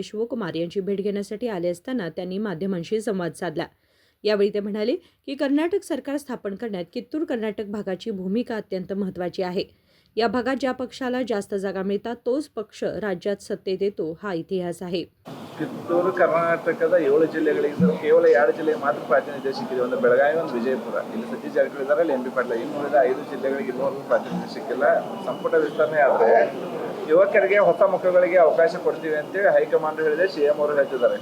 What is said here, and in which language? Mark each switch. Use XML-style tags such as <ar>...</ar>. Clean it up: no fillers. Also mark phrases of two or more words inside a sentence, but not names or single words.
<mr>शिवकुमार यांची भेट घेण्यासाठी आले असताना त्यांनी माध्यमांशी संवाद साधला. यावेळी ते म्हणाले की कर्नाटक सरकार स्थापन करण्यात कित्तूर कर्नाटक भागाची भूमिका अत्यंत महत्त्वाची आहे. या भागात ज्या पक्षाला जास्त जागा मिळतात तोच पक्ष राज्यात सत्तेत येतो, हा इतिहास आहे.</mr> <kn>ಕಿತ್ತೂರು ಕರ್ನಾಟಕದ 7 ಜಿಲ್ಲೆಗಳಿಗೆ ಕೇವಲ 2 ಜಿಲ್ಲೆಗೆ ಮಾತ್ರ ಪ್ರಾತಿನಿಧ್ಯ ಸಿಕ್ಕಿದೆ. ಒಂದು ಬೆಳಗಾವಿ, ಒಂದು ವಿಜಯಪುರ. ಇಲ್ಲಿ ಸತೀಶ್ ಜಾರಕಿಹೊಳಿ ಇದ್ದಾರೆ, ಅಲ್ಲಿ ಎಂ.ಪಿ. ಪಾಟೀಲ್. ಇನ್ನುಳಿದ 5 ಜಿಲ್ಲೆಗಳಿಗೆ ಇನ್ನೂವರೆಗೂ ಪ್ರಾತಿನಿಧ್ಯ ಸಿಕ್ಕಿಲ್ಲ. ಸಂಪುಟ ವಿಸ್ತರಣೆ ಆದರೆ ಯುವಕರಿಗೆ, ಹೊಸ ಮುಖಗಳಿಗೆ ಅವಕಾಶ ಕೊಡ್ತೀವಿ ಅಂತೇಳಿ ಹೈಕಮಾಂಡ್ ಹೇಳಿದೆ, ಸಿಎಂ ಅವರು ಹೇಳ್ತಿದ್ದಾರೆ.</kn>